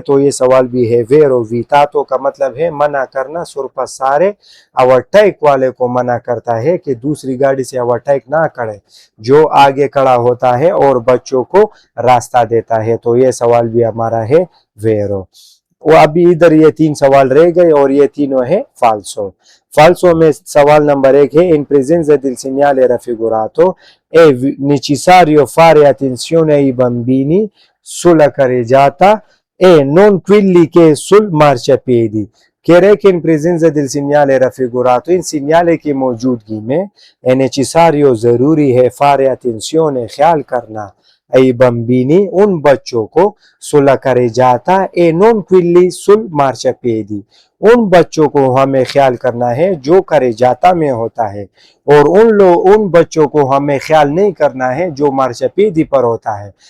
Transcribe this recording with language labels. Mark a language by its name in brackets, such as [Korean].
[Hindi] तो ये सवाल भी है वेरो। वितातो का मतलब है मना करना, सुरपसारे ओवरटेक वाले को मना करता है कि दूसरी गाड़ी से ओवरटेक ना करे, जो आगे खड़ा होता है और बच्चों को रास्ता देता है। तो ये सवाल भी हमारा है वेरो। वो अभी इधर ये 3 सवाल रह गए और ये तीनों है फाल्सो। फाल्सो में सवाल नंबर 1 है, [Italian] in presenza del segnale raffigurato è necessario fare attenzione ai bambini sulla carreggiata e non quelli che sul marciapiedi. [Hindi] कह रहे कि [Italian] in presenza del segnale raffigurato, [Hindi] in segnale की मौजूदगी में [Italian] è necessario [Hindi] ज़रूरी है [Italian] fare attenzione [Hindi] ख्याल करना [Italian] ai bambini [Hindi] उन बच्चों को [Italian] sulla carreggiata e non quelli sul marciapiedi, [Hindi] उन बच्चों को हमें ख्याल करना है जो carreggiata में होता है, और उन बच्चों को हमें ख्याल नहीं करना है जो मार्चापेदी पर होता है।